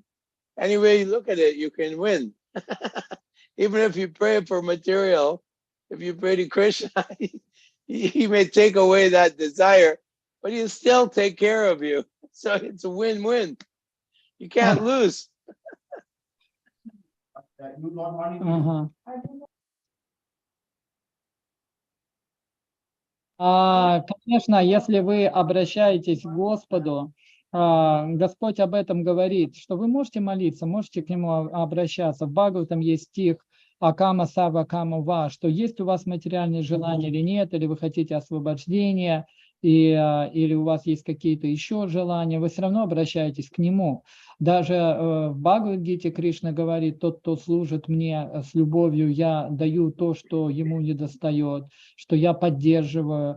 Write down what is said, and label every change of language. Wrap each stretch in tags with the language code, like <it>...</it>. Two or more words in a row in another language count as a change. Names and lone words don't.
<en>Any way you look at it, you can win. Even if you pray for material, if you pray to Krishna, he may take away that desire, but he'll still take care of you. So it's a win-win. You can't lose.</en> <ru>Ага. Конечно, если вы обращаетесь к Господу, Господь об этом говорит, что вы можете молиться, можете к Нему обращаться. В Бхагаватам есть стих</ru> <sa>«अकामः सर्वकामो वा»,</sa> <ru>что есть у вас материальные желания или нет, или вы хотите освобождения, или у вас есть какие-то еще желания, вы все равно обращаетесь к Нему. Даже в Бхагавад-гите Кришна говорит: тот, кто служит мне с любовью, я даю то, что ему недостает, что я поддерживаю.</ru>